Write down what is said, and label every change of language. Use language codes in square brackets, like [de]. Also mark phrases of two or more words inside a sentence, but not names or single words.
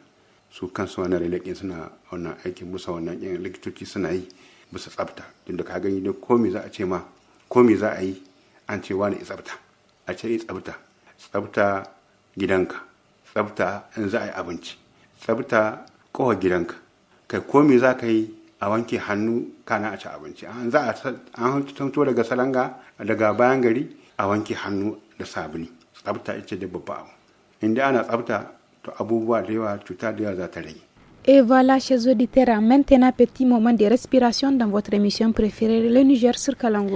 [ha] Su kansu wannan relay suna wannan aikin musa wannan yan likitoci suna yi bisa tsafta, tunda ka gani da komai za a ce ma komai za a yi an ce wani tsafta, a ce tsafta gidanka, tsafta in za a yi abinci, tsafta kowa gidanka, kai komai za ka yi a wanke hannu kana a ci abinci, an tanto daga salanga daga bayan gari a wanke hannu da sabuni. Tsafta ita da babba abu, inda ana tsafta to abubuwa da yawa cuta da yawa za ta rage. [fr] Et voilà, chers auditeurs, maintenant petit moment de respiration dans votre émission préférée, le Niger sur Kalango.